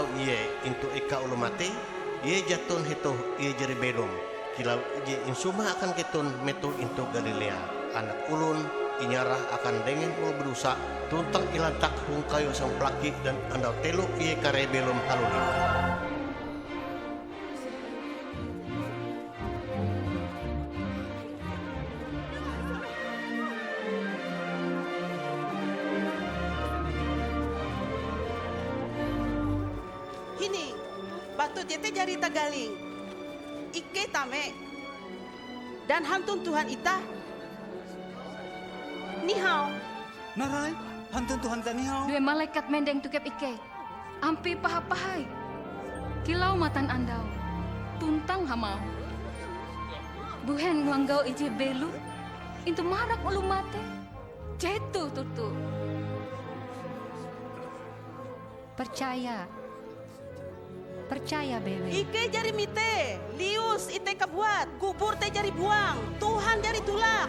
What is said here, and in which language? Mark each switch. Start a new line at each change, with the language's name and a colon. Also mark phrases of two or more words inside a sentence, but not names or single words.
Ngaju: iye into eka ulu mate, iye jatun hito iye jari belum. Kilau iye insuma akan keton metu into Galilea. Anak ulun inyarah akan dengan ulu berusak, tuntang ilantak hung kayo sang pelaki dan andau telu iye kare belum haluli. Hini, batu jete jari tagaling. Ike tame. Dan hantun Tuhan ita. Nihau. Narai, hantun Tuhan ta nihau. Dua malaikat mendeng tukep Ike. Ampi pahapahai. Kilau matan andau. Tuntang hamau. Buhen wanggau ije belu. Itu marak ulu mate. Cetu tutu. Percaya Bebe. Ike jari mite, lius ite kabuat, kubur te jari buang, Tuhan jari tulak.